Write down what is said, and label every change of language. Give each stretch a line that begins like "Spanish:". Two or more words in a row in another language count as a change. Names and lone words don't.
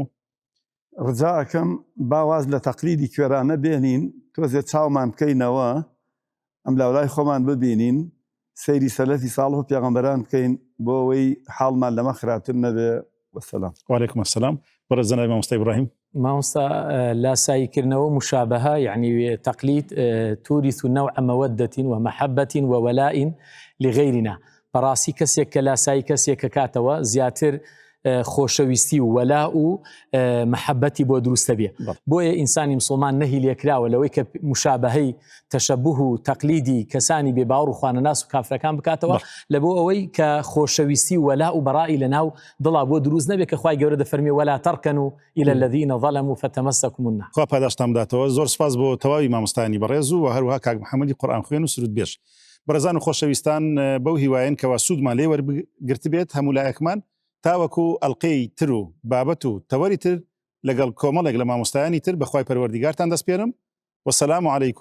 Central Kurdish: ڕجاکەم باواز لە تەقلیدی کوێرانە بێنین تۆزێت چاومان بکەینەوە ئەم لاولای خۆمان ببینین سەیری سەلەفی ساڵح و پێغەمبەران بکەین بۆ ئەوەی حاڵمان لەمە خراپتر نەبێ. وەسەلام.
Arabic: وعليكم السلام.
Central Kurdish: بەڕێز جەنابی مامۆستا ئیبراهیم. مامۆستا لاساییکردنەوە
Arabic: مشابهة يعني تقليد تورث نوع مودة ومحبة وولاء لغيرنا
Central Kurdish: بەڕاستی کەسێک کە لاسایی کەسێک کە کاتەوە زیاتر خۆشەویستی و وەلا و محەبەتی بۆ دروستە بێ بۆیە ئینسانی مسلمان نەهی لێکراوە لەوەی کە مشابهەی تەشەبوه و تەقلیدی کەسانی بێباوەڕ و خوانەناس و کافرەکان بکاتەوە لە بۆ ئەوەی کە خۆشەویستی و وەلا و بەڕایی لەناو دڵا بۆ دروست نەبێت کە خوای گەورە دەفەرمێ
Arabic: وەلا تەرکەنوا إلى الذين ظلموا فتمسكم النار.
Central Kurdish: خوا پاداشتان بداتەوە. زۆر سپاس بۆ تەواوی مامۆستایانی بەڕێز و هەروەها کاک محەممەدی قورئان خوێن و سرود بێژ. بەڕێزان و خۆشەویستان بەو هیوایەن کەوا سوودمان لێ وەرگرت بێت هەموو لایەکمان تاوەکو ئەڵقەی تر و بابەت و تەوەری تر لەگەڵ کۆمەڵێک لە مامۆستایانی تر بەخوای پەروەردیگارتان دەست پێرم.